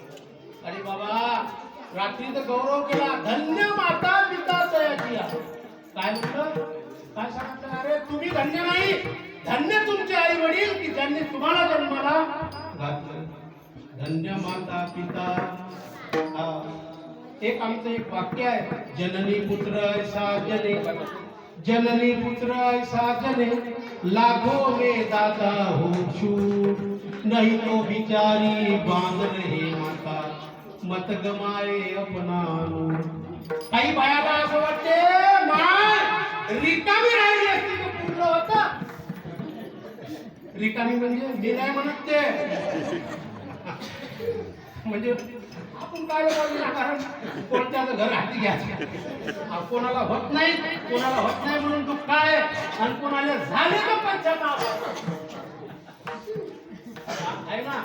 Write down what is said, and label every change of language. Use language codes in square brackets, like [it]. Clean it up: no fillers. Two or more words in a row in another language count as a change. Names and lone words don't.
[mr] अरे बाबा रात्री तर गौरव केला, धन्य माता पिता तयाची. काय म्हटलं, काय सांगितलं, अरे तुम्ही धन्य नाही, धन्य तुमचे आई वडील की ज्यांनी तुम्हाला जन्माला घातलं. धन्य माता पिता. एक आमचं एक वाक्य आहे, [hi] जननी पुत्र ऐसा जने, जननी पुत्र ऐसा जने, लाखों में दादा हो छूट, नहीं तो बिचारी बांध रहे माता, मत गमाए अपना. [mr] काही बायाला असं वाटते, माय रिकामी राहिली असती तर पूर्ण होतं. रिकामी म्हणजे मी नाही म्हणत ते, म्हणजे आपण काय बोलतो ना, कारण कोणत्याचं घर हाती घ्यायचं, कोणाला होत नाही, कोणाला होत नाही म्हणून दुःख काय, आणि कोणाला झाले तर पंचायत आहे ना.